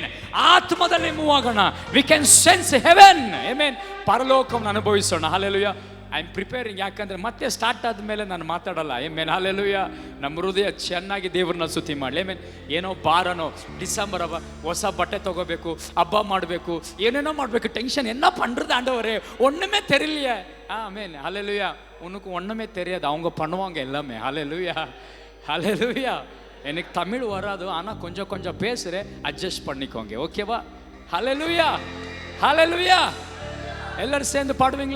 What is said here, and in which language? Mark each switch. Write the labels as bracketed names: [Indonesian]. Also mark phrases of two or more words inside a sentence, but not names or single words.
[Kannada] ಆತ್ಮದಲ್ಲಿ ಮೂವ್ ಆಗೋಣ. [English] We can sense heaven. [Kannada] ಆಮೆನ್. ಪರಲೋಕವನ್ನು ಅನುಭವಿಸೋಣ. ಹಲ್ಲೆಲೂಯಾ. [English] I am preparing. [Kannada] ಯಾಕಂದರೆ ಮತ್ತೆ ಸ್ಟಾರ್ಟ್ ಆದಮೇಲೆ ನಾನು ಮಾತಾಡಲ್ಲ. ಆಮೆನ್. ಹಲ್ಲೆಲೂಯಾ. ನಮ್ಮ ಹೃದಯ ಚೆನ್ನಾಗಿ ದೇವ್ರನ್ನ ಸ್ತುತಿ ಮಾಡಲಿ. ಆಮೆನ್. ಏನೋ ಬಾರನೋ ಡಿಸೆಂಬರ್ ಹಬ್ಬ, ಹೊಸ ಬಟ್ಟೆ ತೊಗೋಬೇಕು, ಹಬ್ಬ ಮಾಡಬೇಕು, ಏನೇನೋ ಮಾಡಬೇಕು, ಟೆನ್ಷನ್ [Tamil] என்ன பண்ணுறது ஆண்டவரே, ஒன்றுமே தெரியலையே. ஆமென். ஹல்லேலூயா. உனக்கு ஒன்றுமே தெரியாது, அவங்க பண்ணுவாங்க எல்லாமே. ஹல்லேலூயா. ஹல்லேலூயா. எனக்கு தமிழ் வராது, ஆனால் கொஞ்சம் கொஞ்சம் பேசுகிறேன், அட்ஜஸ்ட் பண்ணிக்கோங்க. ஓகேவா? ஹல்லேலூயா. ஹல்லேலூயா. எல்லாரும் சேர்ந்து பாடுவீங்களா?